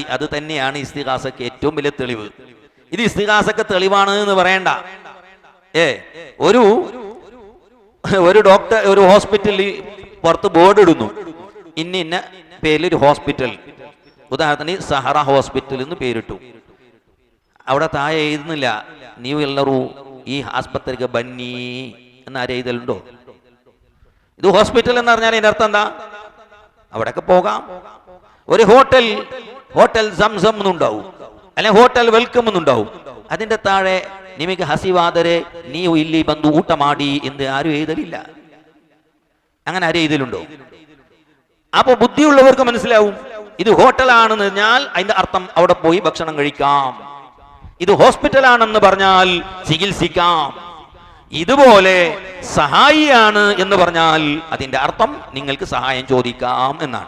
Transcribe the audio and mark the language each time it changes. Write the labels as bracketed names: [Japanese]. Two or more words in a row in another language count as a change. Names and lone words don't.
[Malayalam] അത് തന്നെയാണ് ഇസ്തിഗാസക്ക് ഏറ്റവും വലിയ തെളിവ്. ഇത് ഇസ്തിഗാസക്ക് തെളിവാണ് എന്ന് പറയണ്ട. ഒരു ഡോക്ടർ ഒരു ഹോസ്പിറ്റലിൽ പുറത്ത് ബോർഡ് ഇടുന്നു, ഇന്ന പേരിൽ ഒരു ഹോസ്പിറ്റൽ, ഉദാഹരണത്തിന് സഹറ ഹോസ്പിറ്റൽ എന്ന് പേരിട്ടു. അവിടെ താഴെ എഴുതുന്നില്ല [Kannada] ನೀವು ಎಲ್ಲರೂ ಈ ಆಸ್ಪತ್ರೆಗೆ ಬನ್ನಿ [Malayalam] എന്ന് ആരും എഴുതലുണ്ടോ? ഇത് ഹോസ്പിറ്റൽ എന്ന് പറഞ്ഞാൽ ഇതിന്റെ അർത്ഥം എന്താ? അവിടെയൊക്കെ പോകാം. ഒരു ഹോട്ടൽ സംസം എന്നുണ്ടാവും, അല്ലെ ഹോട്ടൽ വെൽക്കം എന്നുണ്ടാവും. അതിന്റെ താഴെ [Kannada] നിಮಗೆ ಹಸಿವಾದರೆ ನೀವು ಇಲ್ಲಿ ಬಂದು ಊಟ ಮಾಡಿ [Malayalam] എന്ന് ആരും എഴുതലില്ല. അങ്ങനെ ആരും എഴുതലുണ്ടോ? അപ്പൊ ബുദ്ധിയുള്ളവർക്ക് മനസ്സിലാവും ഇത് ഹോട്ടലാണെന്ന് പറഞ്ഞാൽ അതിന്റെ അർത്ഥം അവിടെ പോയി ഭക്ഷണം കഴിക്കാം. ഇത് ഹോസ്പിറ്റലാണെന്ന് പറഞ്ഞാൽ ചികിത്സിക്കാം. ഇതുപോലെ സഹായിയാണ് എന്ന് പറഞ്ഞാൽ അതിന്റെ അർത്ഥം നിങ്ങൾക്ക് സഹായം ചോദിക്കാം എന്നാണ്.